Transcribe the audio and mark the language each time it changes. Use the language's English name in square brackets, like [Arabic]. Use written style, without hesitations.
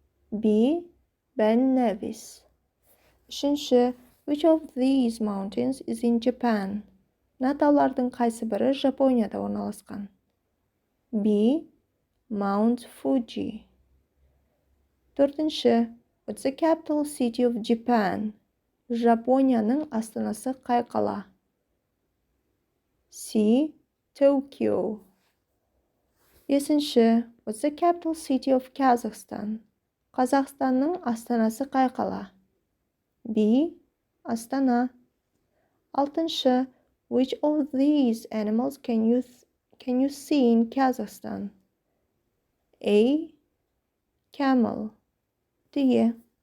[English] B. Ben Nevis. [Kazakh] Үшінші, [English] Which of these mountains is in Japan? [Kazakh] Мына таулардың қайсы бірі Жапонияда орналасқан? B. Mount Fuji. Төртінші. [English] What's the capital city of Japan? [Kazakh] Жапонияның астанасы қай қала? [English] C. Tokyo. [Kazakh] Бесінші. [English] What's the capital city of Kazakhstan? [Kazakh] Қазақстанның астанасы қай қала? B. Астана. Алтыншы. [English] Which of these animals can you see in Kazakhstan? A. Camel. D.